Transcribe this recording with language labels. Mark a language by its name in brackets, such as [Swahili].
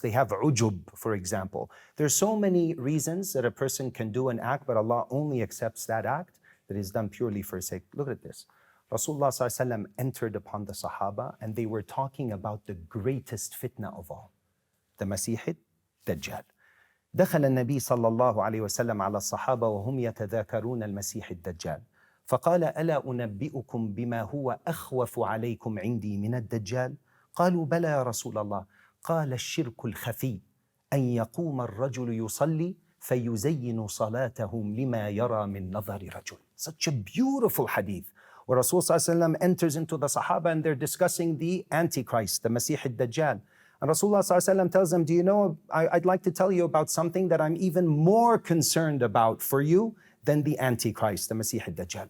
[English] They have ujub, for example. There's so many reasons that a person can do an act, but Allah only accepts that act that is done purely for His sake. Look at this. Rasulullah ﷺ entered upon the Sahaba and they were talking about the greatest fitna of all, the Masih Dajjal. [Arabic] دخل النبي صلى الله عليه وسلم على الصحابة وهم يتذاكرون المسيح الدجال فقال ألا أنبئكم بما هو أخوف عليكم عندي من الدجال قالوا بلى يا رسول الله قال الشرك الخفي أن يقوم الرجل يصلي فيزين صلاته لما يرى من نظر رجل. [English] Such a beautiful hadith where Rasul ﷺ enters into the Sahaba and they're discussing the Antichrist, the Masih al-Dajjal. And Rasulullah ﷺ tells them, do you know, I'd like to tell you about something that I'm even more concerned about for you than the Antichrist, the Masih al-Dajjal.